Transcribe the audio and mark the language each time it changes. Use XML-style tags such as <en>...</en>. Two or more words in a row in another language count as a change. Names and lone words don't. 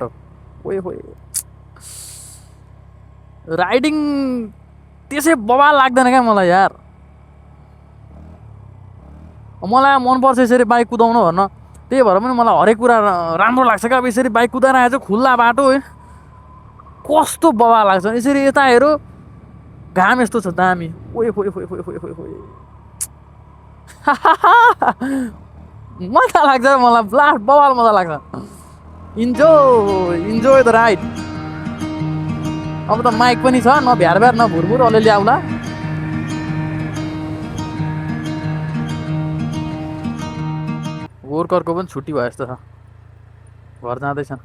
<ne>ओए होइ, राइडिङ त्यसै बवाल लाग्दैन क्या मलाई यार। मलाई मनपर्छ यसरी बाइक कुदाउनु भन्न। त्यही भएर पनि मलाई हरेक कुरा राम्रो लाग्छ क्या। अब यसरी बाइक कुदाएर आएछ, खुल्ला बाटो होइन, कस्तो बवाल लाग्छ। यसरी यता हेरो, घाम यस्तो छ दामी। ओए होइ होइ होइ होइ होइ होइ, मजा लाग्छ मलाई। ब्लास्ट बवाल मजा लाग्छ।</ne> <en>enjoy the ride.</en> <ne>अब त माइक पनि छ, न भ्यार भ्यार न भुरभुर, अलिअलि आउला। वर्करको पनि छुट्टी भयो जस्तो छ, घर जाँदैछन्।</ne>